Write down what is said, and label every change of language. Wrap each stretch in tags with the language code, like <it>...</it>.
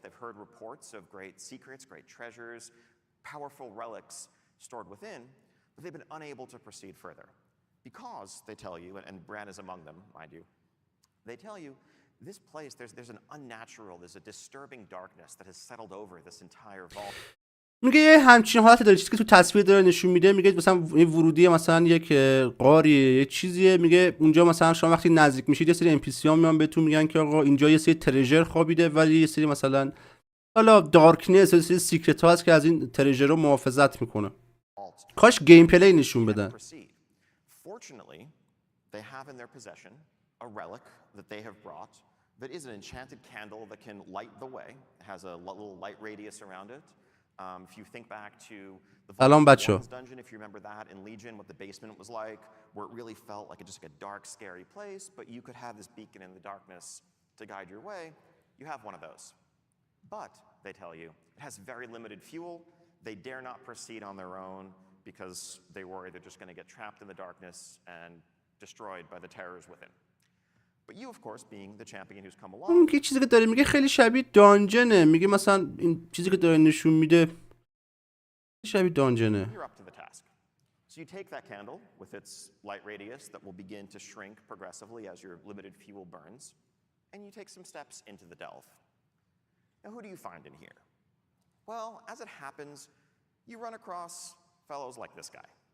<en>They've heard reports of great secrets, great treasures, powerful relics stored within, but they've been unable to proceed further because they tell you, and Bran is among them, mind you, they tell you this place, there's an unnatural, there's a disturbing darkness that has settled over this entire vault.</en> <fa>میگه یه همچین حالتی داره، چیزی که تو تصویر داره نشون میده. میگه مثلا این ورودی مثلا یک غاریه، یه چیزیه. میگه اونجا مثلا شما وقتی نزدیک میشید یه سری ام پی سی ها میان بهتون میگن که آقا اینجا یه سری ترژر خوابیده، ولی یه سری مثلا حالا دارکنس، یه سری سیکرت ها هست که از این ترژر رو محافظت میکنه. کاش گیم پلی نشون بدن.</fa> <en>Fortunately, they have in their possession a relic that they have brought that is an enchanted candle that can light the way. It has a little light radius around it. If you think back to the Vault's dungeon, if you remember that in Legion, what the basement was like, where it really felt like just like a dark, scary place, but you could have this beacon in the darkness to guide your way. You have one of those. But, they tell you, it has very limited fuel. They dare not proceed on their own because they worry they're just going to get trapped in the darkness and destroyed by the terrors within. But you, of course, being the champion who's come along.</en> <fa>اون چیزی که داره میگه خیلی شبیه دانجنه. میگه مثلا این چیزی که داره نشون میده شبیه دانجنه.</fa> <en>You're up to the task. So you take that candle with its light radius that will begin to shrink progressively as your limited fuel burns, and you take some steps into the delve. Now, who do you find in here? Well, as it happens, you run across fellows like this guy.</en>